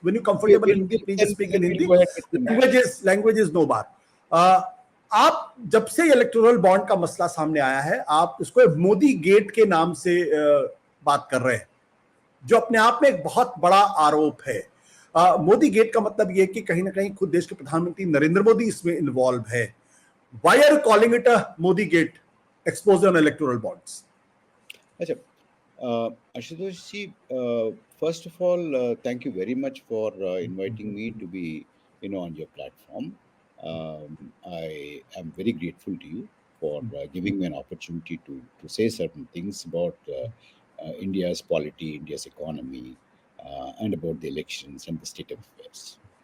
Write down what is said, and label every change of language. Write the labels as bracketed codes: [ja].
[en] When you comfortable in Hindi, please speak in Hindi. Language is no bar. [hi] आप जब से electoral bond का मसला सामने आया है, आप इसको मोदी गेट के नाम से बात कर रहे हैं, जो अपने आप में एक बहुत बड़ा आरोप है। मोदी गेट का मतलब यह कि कहीं ना कहीं खुद देश के प्रधानमंत्री नरेंद्र मोदी इसमें इन्वॉल्व है। [en] Why are you calling it a Modi gate exposure on electoral bonds? अच्छा, Ashutosh ji, first of all, thank you very much for inviting me to be, on your platform. I am very grateful to you for giving me an opportunity to say certain things about India's polity, India's economy, and about the elections and the state of affairs.